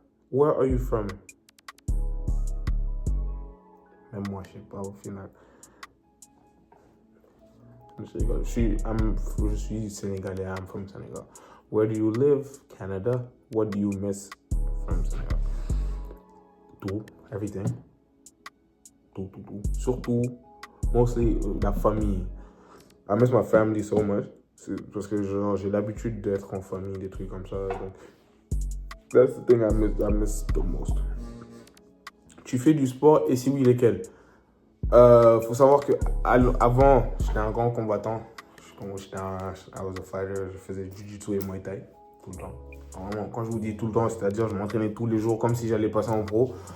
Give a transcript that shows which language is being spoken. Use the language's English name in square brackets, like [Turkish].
[English] Where are you from? [French] Même moi, je sais pas au final. Je suis sénégalais, [English] I'm from Senegal. Where do you live? Canada. What do you miss from Senegal? [French] Tout, [English] everything. [French] Tout. Surtout, [English] mostly [French] la famille. [English] I miss my family so much. [French] Parce que j'ai l'habitude d'être en famille, des trucs comme ça. Donc, [English] that's the thing I miss the most. [French] Tu fais du sport et si oui, lesquels? Faut savoir que avant, j'étais un grand combattant. [English] I was a fighter. [French] Je faisais jiu-jitsu et muay thai tout le temps. Vraiment, quand je vous dis tout le temps, c'est-à-dire je m'entraînais tous les jours comme si j'allais passer en pro.